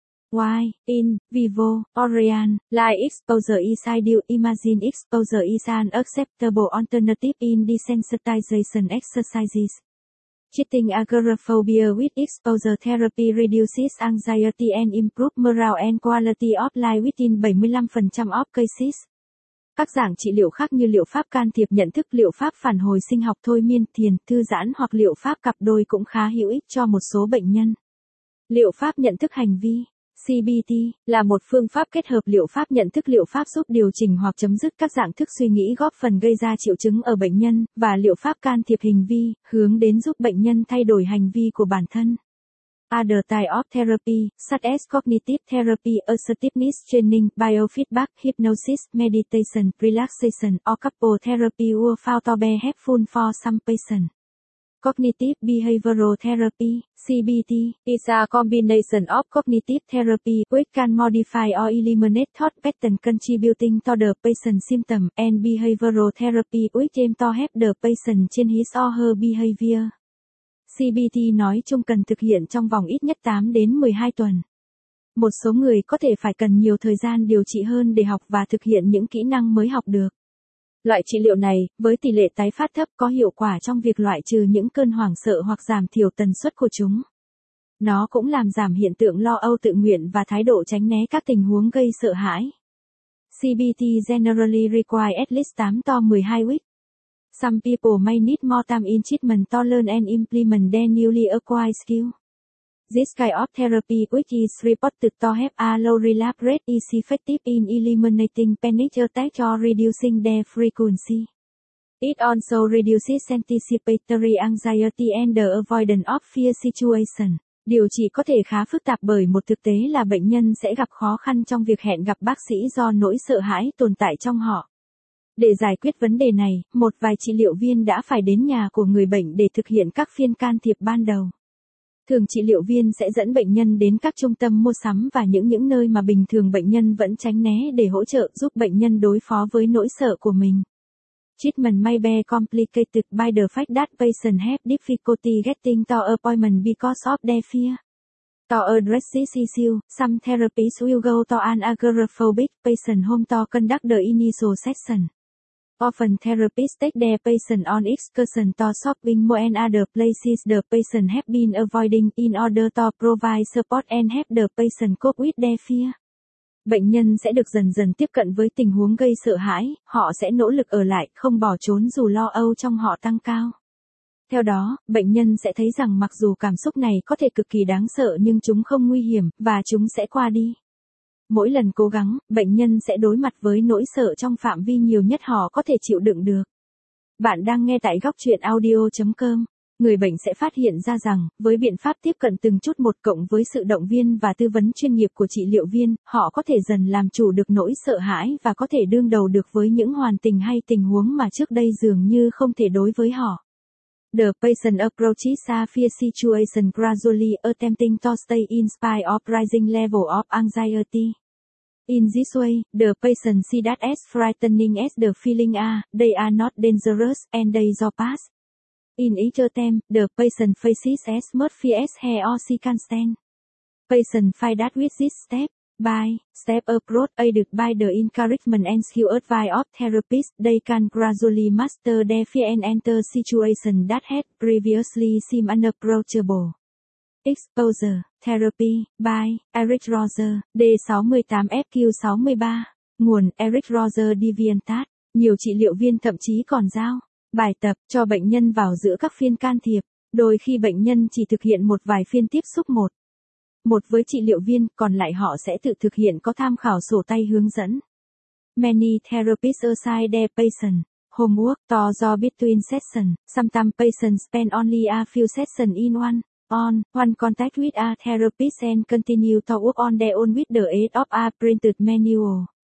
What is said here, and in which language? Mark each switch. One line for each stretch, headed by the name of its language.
English: Why, in vivo, Orion, like exposure is ideal, imagine exposure is an acceptable alternative in desensitization exercises. Treating agoraphobia with exposure therapy reduces anxiety and improves morale and quality of life within 75% of cases.
Vietnamese: Các dạng trị liệu khác như liệu pháp can thiệp nhận thức, liệu pháp phản hồi sinh học, thôi miên, thiền, thư giãn hoặc liệu pháp cặp đôi cũng khá hữu ích cho một số bệnh nhân. Liệu pháp nhận thức hành vi CBT là một phương pháp kết hợp liệu pháp nhận thức, liệu pháp giúp điều chỉnh hoặc chấm dứt các dạng thức suy nghĩ góp phần gây ra triệu chứng ở bệnh nhân, và liệu pháp can thiệp hành vi, hướng đến giúp bệnh nhân thay đổi hành vi của bản thân.
English: Other type of therapy, such as cognitive therapy, assertiveness training, biofeedback, hypnosis, meditation, relaxation, or couple therapy were found to be helpful for some patients. Cognitive Behavioral Therapy, CBT, is a combination of cognitive therapy which can modify or eliminate thought pattern contributing to the patient's symptom, and behavioral therapy which aim to help the patient change his or her behavior.
Vietnamese: CBT nói chung cần thực hiện trong vòng ít nhất 8 đến 12 tuần. Một số người có thể phải cần nhiều thời gian điều trị hơn để học và thực hiện những kỹ năng mới học được. Loại trị liệu này, với tỷ lệ tái phát thấp, có hiệu quả trong việc loại trừ những cơn hoảng sợ hoặc giảm thiểu tần suất của chúng. Nó cũng làm giảm hiện tượng lo âu tự nguyện và thái độ tránh né các tình huống gây sợ hãi.
English: CBT generally requires at least 8 to 12 weeks. Some people may need more time in treatment to learn and implement their newly acquired skill. This kind of therapy which is reported to have a low relapse rate is effective in eliminating panic attacks or reducing their frequency. It also reduces anticipatory anxiety and the avoidance of fear situation.
Vietnamese: Điều trị có thể khá phức tạp bởi một thực tế là bệnh nhân sẽ gặp khó khăn trong việc hẹn gặp bác sĩ do nỗi sợ hãi tồn tại trong họ. Để giải quyết vấn đề này, một vài trị liệu viên đã phải đến nhà của người bệnh để thực hiện các phiên can thiệp ban đầu. Thường trị liệu viên sẽ dẫn bệnh nhân đến các trung tâm mua sắm và những nơi mà bình thường bệnh nhân vẫn tránh né để hỗ trợ giúp bệnh nhân đối phó với nỗi sợ của mình.
English: treatment may be complicated by the fact that patients have difficulty getting to appointment because of their fear. To address this issue, some therapists will go to an agoraphobic patient home to conduct the initial session. Often therapists take their patient on excursion to shopping mall and other places the patient have been avoiding in order to provide support and help the patient cope with their fear.
Vietnamese: Bệnh nhân sẽ được dần dần tiếp cận với tình huống gây sợ hãi, họ sẽ nỗ lực ở lại, không bỏ trốn dù lo âu trong họ tăng cao. Theo đó, bệnh nhân sẽ thấy rằng mặc dù cảm xúc này có thể cực kỳ đáng sợ nhưng chúng không nguy hiểm, và chúng sẽ qua đi. Mỗi lần cố gắng, bệnh nhân sẽ đối mặt với nỗi sợ trong phạm vi nhiều nhất họ có thể chịu đựng được. Bạn đang nghe tại góc truyện audio.com. Người bệnh sẽ phát hiện ra rằng, với biện pháp tiếp cận từng chút một cộng với sự động viên và tư vấn chuyên nghiệp của trị liệu viên, họ có thể dần làm chủ được nỗi sợ hãi và có thể đương đầu được với những hoàn cảnh hay tình huống mà trước đây dường như không thể đối với họ.
English: The patient approaches a fear situation gradually attempting to stay in spite of rising level of anxiety. In this way, the patient sees that as frightening as the feeling are, they are not dangerous, and they do pass. In each attempt, the patient faces as much fear as he or she can stand. Patient fight that with this step-by-step approach aided by the encouragement and skilled advice of therapists, they can gradually master their fear and enter situation that had previously seemed unapproachable. Exposure Therapy by Eric Roser, D68FQ63.
Vietnamese: Nguồn Eric Roser DeviantArt. Nhiều trị liệu viên thậm chí còn giao bài tập cho bệnh nhân vào giữa các phiên can thiệp, đôi khi bệnh nhân chỉ thực hiện một vài phiên tiếp xúc một với trị liệu viên, còn lại họ sẽ tự thực hiện có tham khảo sổ tay hướng dẫn.
English: Many therapists assign their patient homework to do between sessions. Sometimes patients spend only a few sessions in one contact with a therapist and continue to work on their own with the aid of a printed manual.